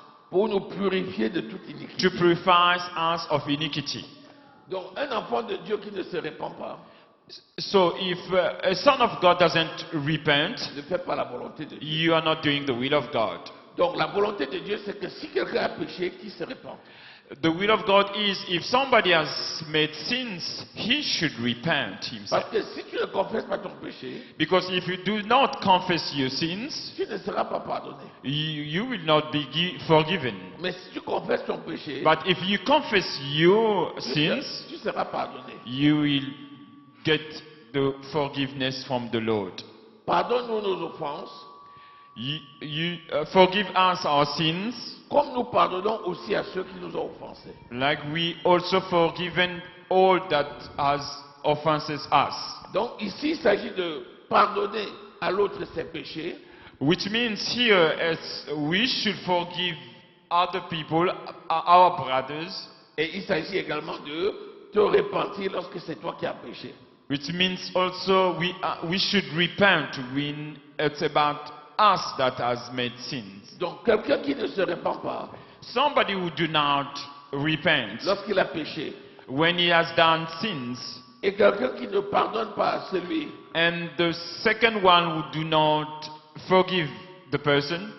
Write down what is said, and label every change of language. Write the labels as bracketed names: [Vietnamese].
[French] pour nous purifier de toute [English] to [French] iniquité. [English] purify us of iniquity. [French] Donc un enfant de Dieu qui ne se répand pas [English] So if a son of God doesn't repent, [French] ne fait pas la volonté de Dieu. [English] you are not doing the will of God. [French] Donc la volonté de Dieu, c'est que si quelqu'un a péché, qu'il se répand. [English] The will of God is if somebody has made sins, he should repent himself. [French] Parce que si tu ne confesses pas ton péché, [English] Because if you do not confess your sins, [French] tu ne seras pas pardonné. [English] you will not be forgiven. [French] Mais si tu confesses ton péché, [English] But if you confess your sins, [French] tu seras pardonné. [English] you will get the forgiveness from the Lord. [French] Pardonne-nous nos offenses, [English] You forgive us our sins, [French] comme nous pardonnons aussi à ceux qui nous ont offensés. [English] like we also forgiven all that has offenses us. [French] Donc ici, il s'agit de pardonner à l'autre ses péchés, [English] Which means here we should forgive other people, our brothers, [French] et il s'agit également de te repentir lorsque c'est toi qui as péché. [English] which means also we should repent when it's about us that has made sins. [French] Donc quelqu'un qui ne se répand pas [English] Somebody who do not repent [French] lorsqu'il a péché, [English] when he has done sins, [French] et quelqu'un qui ne pardonne pas à celui, [English] and the second one who do not forgive the person,